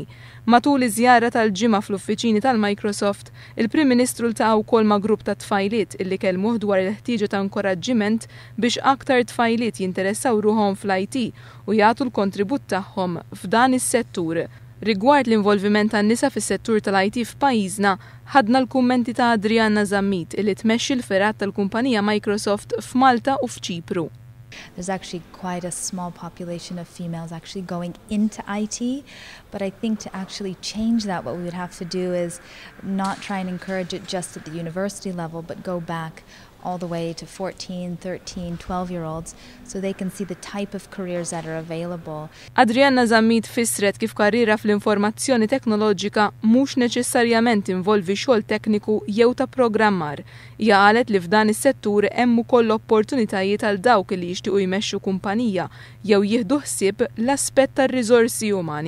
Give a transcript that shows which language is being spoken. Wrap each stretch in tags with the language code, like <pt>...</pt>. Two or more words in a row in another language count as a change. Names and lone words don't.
<mt>Matul iż-żjara tal-ġimgħa fl-uffiċini tal-Microsoft, il-Prim Ministru ltaqa' wkoll ma' grupp ta' tfajliet illi kellmuh dwar il-ħtieġa ta' inkoraġġiment biex aktar tfajliet jinteressaw ruħhom fl-IT u jagħtu l-kontribut tagħhom f'dan is-settur. Rigward l-involviment tan-nisa fis-settur tal-IT f'pajjiżna, ħadna l-kummenti ta' Adrianna Zammit illi tmexxi l-ferat tal-kumpanija Microsoft f'Malta u f'Ċipru.</mt> <en>There's actually quite a small population of females actually going into IT, but I think to actually change that, what we would have to do is not try and encourage it just at the university level, but go back all the way to 14, 13, 12-year-olds so they can see the type of careers that are available.</en> <mt>Adrianna Zammit fissret kif karriera fl-informazzjoni teknoloġika mhux neċessarjament involvi xogħol tekniku jew ta' programmar. Hija qalet li f'dan is-settur hemm ukoll opportunitajiet għal dawk li jixtiequ jmexxu kumpanija jew jieħdu ħsieb l-aspett tar-riżorsi umani.</mt>